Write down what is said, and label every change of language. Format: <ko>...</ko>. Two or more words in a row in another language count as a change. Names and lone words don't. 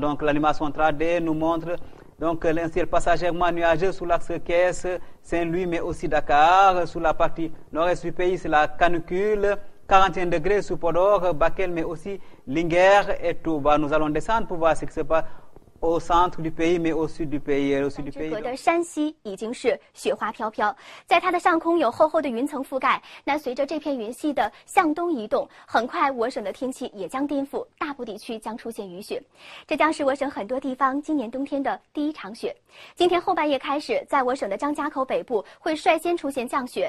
<fr>Donc l'animation 3D nous montre donc un ciel passagèrement nuageux sur l'axe Caisse, Saint-Louis, mais aussi Dakar. Sur la partie nord-est du pays, c'est la canicule. 41 degrés sur Podor, Bakel, mais aussi Linguère et Touba. Nous allons descendre pour voir ce qui se passe au centre du pays， mais au sud du pays， au sud du pays。</fr> <zh>的山西已经是雪花飘飘，在它的上空有厚厚的云层覆盖。那随着这片云系的向东移动，很快我省的天气也将颠覆，大部地区将出现雨雪。这将是我省很多地方今年冬天的第一场雪。今天后半夜开始，在我省的张家口北部会率先出现降雪。</zh>